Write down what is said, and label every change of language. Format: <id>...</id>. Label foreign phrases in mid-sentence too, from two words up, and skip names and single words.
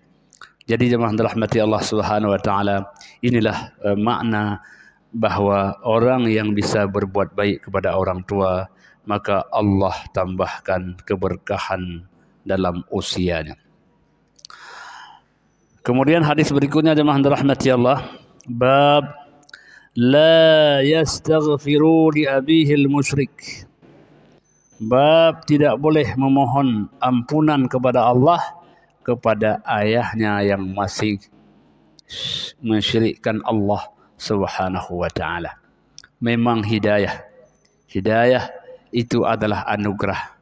<id>Jadi jemaah dirahmati Allah</id> <ar>سبحانه وتعالى,</ar> <id>inilah makna bahwa orang yang bisa berbuat baik kepada orang tua, maka Allah tambahkan keberkahan dalam usianya. Kemudian hadis berikutnya jemaah dirahmati Allah, bab</id> <ar>لا يستغفر لأبيه المشرك.</ar> <id>Bab tidak boleh memohon ampunan kepada Allah kepada ayahnya yang masih mensyirikkan Allah</id> <ar>سبحانه وتعالى.</ar> <id>Memang hidayah itu adalah anugerah.</id>